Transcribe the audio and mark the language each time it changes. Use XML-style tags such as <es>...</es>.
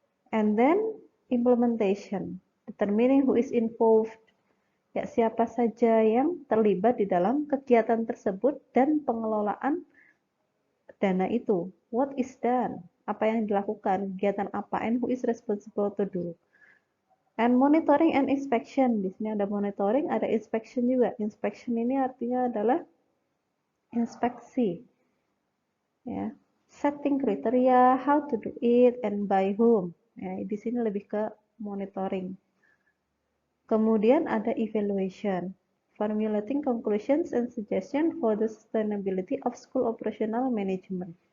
<en>And then implementation, determining who is involved,</en> <id>ya, siapa saja yang terlibat di dalam kegiatan tersebut dan pengelolaan dana itu.</id> <en>What is done?</en> <id>Apa yang dilakukan? Kegiatan apa?</id> <en>And who is responsible to do? And monitoring and inspection.</en> <id>Di sini ada monitoring, ada inspection juga. Inspection ini artinya adalah inspeksi. Ya.</id> <en>Setting kriteria, how to do it, and by whom.</en> <id>Ya, di sini lebih ke monitoring. Kemudian ada evaluation.</id> <en>Formulating conclusions and suggestions for the sustainability of school operational management.</en>